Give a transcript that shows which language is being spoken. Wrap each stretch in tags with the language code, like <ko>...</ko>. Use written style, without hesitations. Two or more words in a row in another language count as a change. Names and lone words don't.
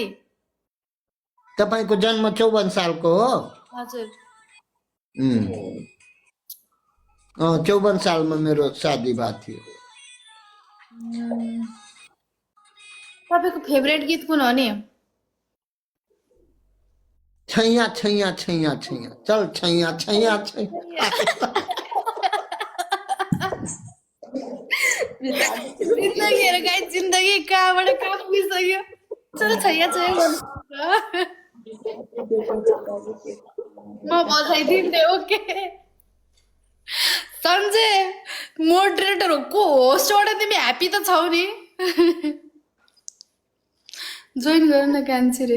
<ne>तपाईँको जन्म 54 सालको हो? हजुर। 54 सालमा मेरो शादी भएको थियो। तपाईँको फेभरेट गीत कुन हो नि?</ne> <hi>छैया छैया छैया छैया चल छैया छैया छैया।</hi> <ne>जिन्दगीहरू गाई जिन्दगी कहाँबाट कहाँ पुगिसक्यो। चल छैया छैया गर्नु। म बजाइदिन्थे ओके। सन्जय मोडरेटर हो को होस्टबाट तिमी ह्याप्पी त छौ नि? जोइन गर न कान्छी रे।</ne>